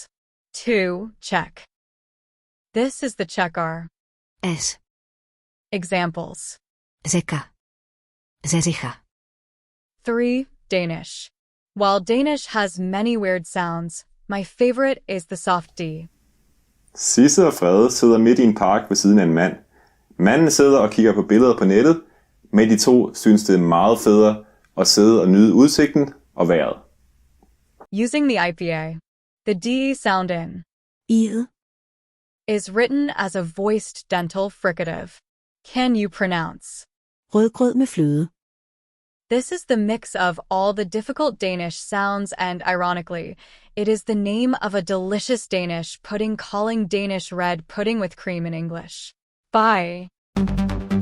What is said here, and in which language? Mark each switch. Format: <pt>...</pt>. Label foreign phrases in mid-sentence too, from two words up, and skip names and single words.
<en>2. Czech. This is the Czech R. S. Examples.</en> <cs>Řeka. Zeřicha.</cs> <en>3. Danish. While Danish has many weird sounds, my favorite is the soft D.</en> <da>Sisse og Frede sidder midt i en park ved siden af en mand. Manden sidder og kigger på billeder på nettet, men de to synes det er meget federe at sidde og nyde udsigten og vejret.</da> <en>Using the IPA, the DE sound in</en> <da>I'et.</da> <en>is written as a voiced dental fricative. Can you pronounce?</en> <da>Rødgrød med fløde.</da> <en>This is the mix of all the difficult Danish sounds and, ironically, it is the name of a delicious Danish pudding calling Danish red pudding with cream in English. Bye.</en>